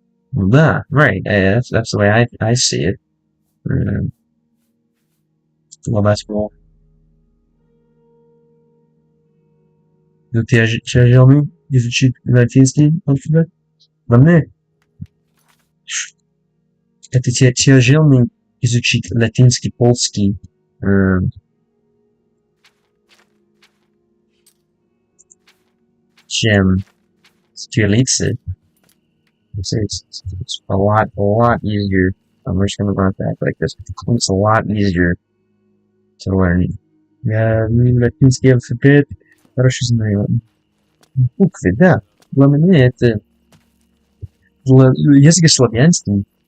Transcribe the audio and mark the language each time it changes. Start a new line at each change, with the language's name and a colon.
English: Ну да, right, that's the way I see it.
Russian: Для вас был тяжелый изучить латинский алфавит? Для меня это тяжелый изучить латинский, польский, чем кириллицы.
English: It's a lot easier. I'm just gonna run back like this. It's a lot easier to learn.
Russian: Я латинский алфавит хорошо знаю. Буквы, да. Для меня это язык славянский.